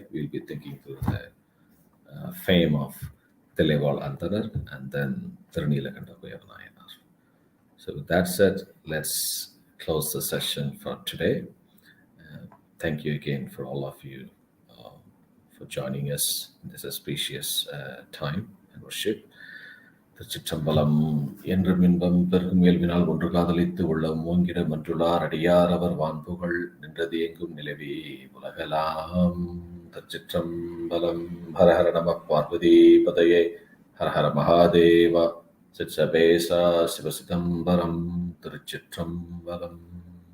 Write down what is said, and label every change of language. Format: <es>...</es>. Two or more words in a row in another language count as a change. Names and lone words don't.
<en>We'll be thinking through the fame of Thillaival Andanar and then Tirunilakanta Nayanmar. So with that said, let's close the session for today. Thank you again for all of you for joining us in this auspicious time and worship.</en> <ta>Thiruchitrambalam என்றும் இன்பம் பெருகும் இயல்பினால் ஒன்று காதலித்து உள்ளம் ஓங்கிட மன்றுளார் அடியார் அவர் வான்புகள் நின்றது எங்கும் நிலவே உலகலாம். Thiruchitrambalam.</ta> <sa>हर हर नमः पार्वती पतये. हर हर महादेव. Sitsabesa Siva Sitambaram. Thiruchitrambalam.</sa>